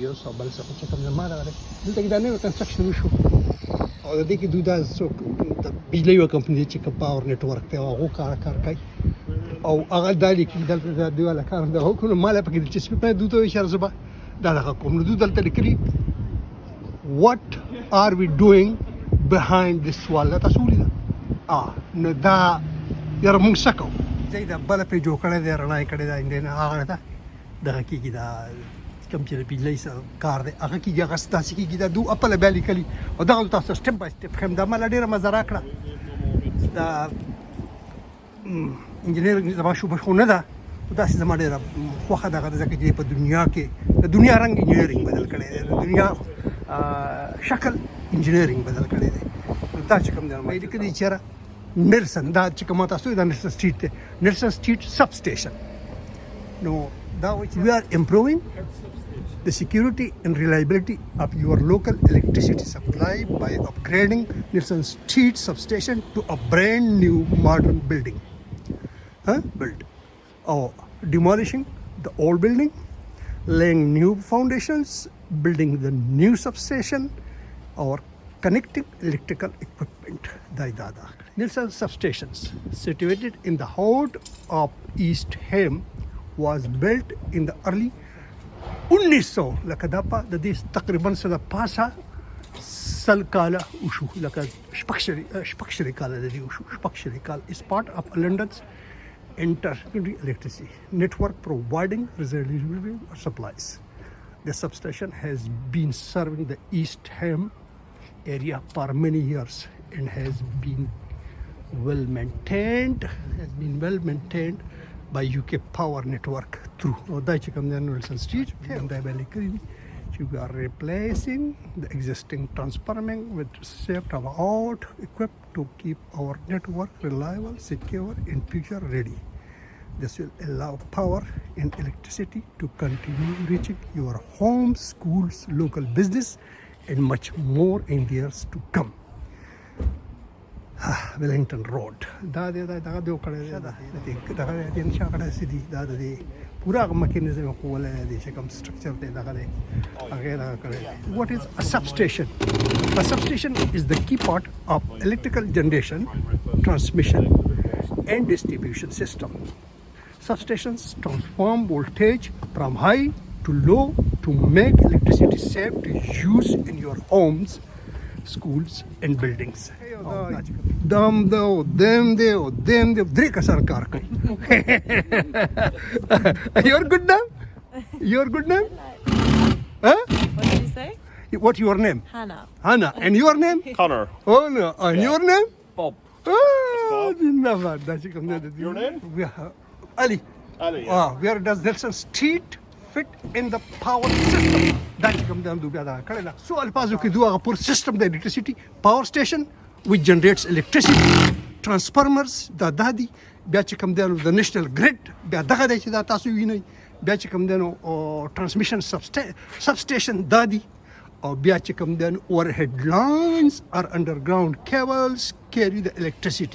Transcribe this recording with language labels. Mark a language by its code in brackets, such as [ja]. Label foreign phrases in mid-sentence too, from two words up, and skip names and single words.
[ps] 1902 چې کوم زما دغه دی دلته کې دا نوی کنسټرکشن وشو او د دې کې دوی دا څوک د بجلۍ یوه کمپنۍ چې کوم [en] power network [ps] دی هغو کار کوي او هغه دا لیکي دلته د دوی والا کار دغه وکړو ما لا پکې دلچسپي پیدا دوی ته وایي چې زه به دا دغه کوم نو دوی دلته لیکلي [en] what are we doing behind this wall [ps] دا تاسو ولیده نو دا یاره موږ څه کوو ځای دا بله پرې جوړ کړی دی رڼا یې کړې ده هغه ده دغه کېږي دا کوم چې د بجلۍ کار دی هغه کېږي هغه داسې کېږي دا دوی خپله بیا لیکلي او دغه تاسو [en] step by step [ps] ښیم دا ماله ډېره مزه راکړه دا انجینیر زما شوبه خو نه ده داسې زما ډېره خوښه دغه ده ځکه چې په دنیا کې د دنیا رنګ انجینیرینګ بدل کړی دی د دنیا شکل انجینیرینګ بدل کړی دی دا چې کوم دی ما یې لیکلي چېرې نیلسن دا چې کوم تاسو دا نیلسن سټریټ دی نیلسن سټریټ سب سټیشن نو دا وایي [en] we are improving the security and reliability of your local electricity supply by upgrading Nelson Street substation to a brand new modern building or demolishing the old building, laying new foundations, building the new substation, or connecting electrical equipment. Nelson substations, situated in the heart of East Ham, was built in the early 1900 [ps] لکه دا په د دې تقریبا څه د پاسه سل کاله وشو لکه شپږ شلې کاله د دې وشو شپږ شلې کال [en] is part of London's inter-city electricity network providing reliable supplies. The substation has been serving the East Ham area for many years and has been well maintained by UK Power Network through [ps] چې کوم دی نیلسن سټریټ دا به لیکلي دي چې [en] we are replacing the existing transforming with state-of-the-art equipped to keep our network reliable, secure and future ready. This will allow power and electricity to continue reaching your homes, schools, local business and much more in the years to come. [ps] Wellington Road دا دغه دی کړی دی دغه د انشا کړی سي دا د پورا میکانیزم خو ولې دی چې کوم سټرکچر دی دغه دی هغه دا کړی [en] what is a substation is the key part of electrical generation transmission and distribution system. Substations transform voltage from high to low to make electricity safe to use in your homes, schools and buildings. [ps] them درې کسان کار کوي [en] your good name What did you say? what's your name? Hannah and your name? Connor. Oh no and your name? Bob. [ps] زنده‌باد دا چې کوم دی [en] Your name? Ali. Where does Nelson Street fit in the power system? [ps] دا چې کوم دی دوی بیا دا کړی دا سو الفاظو کې دوه غپور سیستم د [en] electricity power station which generates electricity transformers [ps] دا دادي بیا چې کوم دی د [en] national grid [ps] بیا دغه دی چې دا تاسو وینئ بیا چې کوم دی نو [en] transmission substation [ps] دادي او بیا چې کوم دی [en] overhead lines or underground cables carry the electricity.